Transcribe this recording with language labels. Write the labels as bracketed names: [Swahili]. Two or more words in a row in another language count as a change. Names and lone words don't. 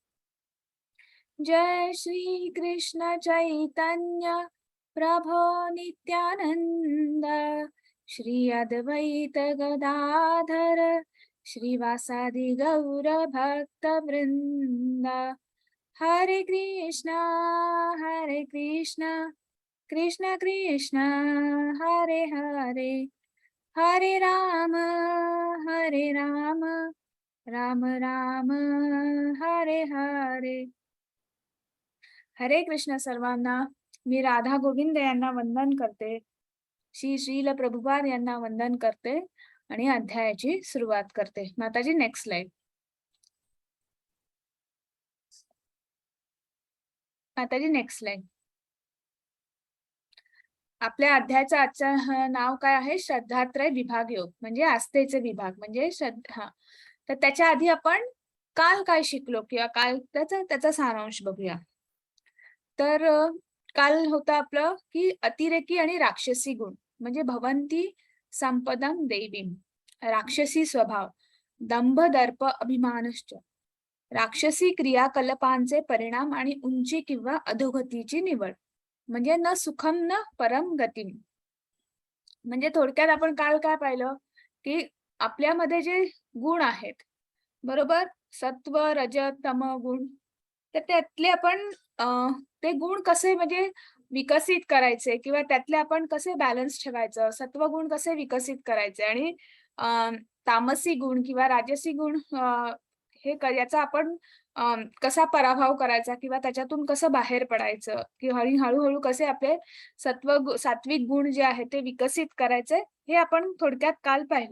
[Sanskrit] जय श्री कृष्ण चैतन्य प्रभो नित्यानंद श्री अद्वैत गदाधर श्रीवासादि गौर भक्त वृंद. हरे कृष्णा कृष्ण कृष्ण हरे हरे, हरे राम राम राम हरे हरे. हरे कृष्ण [Marathi] सर्वांना. मी राधा गोविंद यांना वंदन करते, श्री श्रील प्रभुपाद यांना वंदन करते आणि अध्यायाची सुरुवात करते. माताजी [English] next slide. [Marathi] माताजी [English] next slide. [Marathi] आपल्या अध्यायाचं आजचं नाव काय आहे? श्रद्धात्रय विभाग योग म्हणजे आस्थेचे विभाग म्हणजे श्रद्धा. तर त्याच्या आधी आपण काल काय शिकलो किंवा काल त्याचा सारांश बघूया. तर काल होतं आपलं की अतिरेकी आणि राक्षसी गुण म्हणजे [Sanskrit] भवंती संपदम देवीम. [Marathi] राक्षसी स्वभाव, [Sanskrit] दंभ दर्प अभिमानश्च, [Marathi] राक्षसी क्रियाकल्पांचे परिणाम आणि उंची किंवा अधोगतीची निवड म्हणजे [Sanskrit] न सुखम न परम गती. [Marathi] म्हणजे थोडक्यात आपण काल काय पाहिलं की आपल्यामध्ये जे गुण आहेत बरोबर, सत्व रज तम गुण, तर त्यातले आपण ते गुण कसे म्हणजे विकसित करायचे किंवा त्यातले आपण कसे बॅलन्स ठेवायचं, सत्वगुण कसे विकसित करायचे आणि तामसी गुण किंवा राजसी गुण याचा आपण कसा पराभव करायचा किंवा त्याच्यातून कसं बाहेर पडायचं किंवा हळूहळू कसे आपले सात्विक गुण जे आहे ते विकसित करायचे हे आपण थोडक्यात काल पाहिलं.